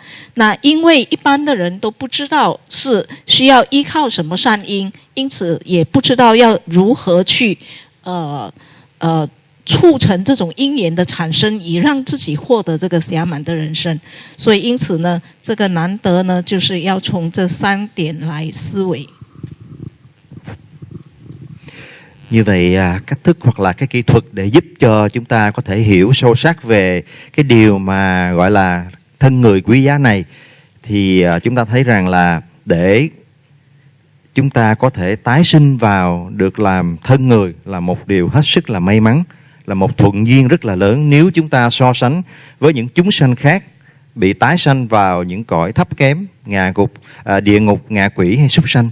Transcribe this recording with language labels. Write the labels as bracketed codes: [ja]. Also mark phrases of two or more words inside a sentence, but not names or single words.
[zh] 那因为一般的人都不知道是需要依靠什么善因，因此也不知道要如何去促成这种因缘的产生，以让自己获得这个暇满的人生。所以因此呢，这个难得呢，就是要从这3点来思维。 [vi] Như vậy cách thức hoặc là cái kỹ thuật để giúp cho chúng ta có thể hiểu sâu sắc về cái điều mà gọi là thân người quý giá này, thì chúng ta thấy rằng là để chúng ta có thể tái sinh vào được làm thân người là một điều hết sức là may mắn, là một thuận duyên rất là lớn nếu chúng ta so sánh với những chúng sanh khác bị tái sanh vào những cõi thấp kém, ngạ ngục, địa ngục, ngạ quỷ hay súc sanh.